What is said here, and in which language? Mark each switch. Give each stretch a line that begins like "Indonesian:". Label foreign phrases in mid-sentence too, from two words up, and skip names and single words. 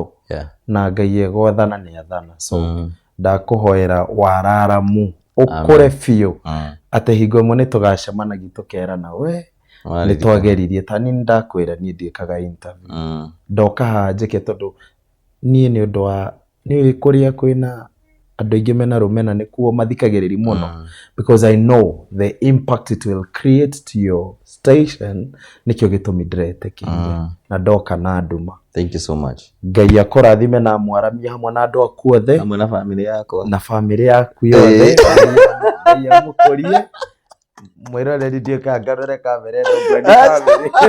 Kikuyu: Na Ngai egwathana nĩ athana. So ndakũhoera wararamu ũkũre biũ atĩ hingo ĩmwe nĩ tũgacemanagia tũkerana we nĩ twageririe. Tani ndakwĩra niĩ ndiĩkaga interview. Ndoka haha njĩke tondũ niĩ nĩ ũndũ wa nĩ kũrĩa kwĩna andũ aingĩ mena rũmena nĩkuo mathikagĩrĩria mũno.
English: Because I know the impact it will create to your station.
Kikuyu: Nĩkĩo gĩtũmi ndĩretĩkĩire na ndoka na nduma.
English: Thank you so much.
Kikuyu: Ngai akũrathime na mwaramia hamwe na andũ aku othe. Hamwe na family yakwa. Na family yaku yothe. Ngai amũkũrie. Mwĩroreri ndiũka ngarore kamera ĩno ngwenda family.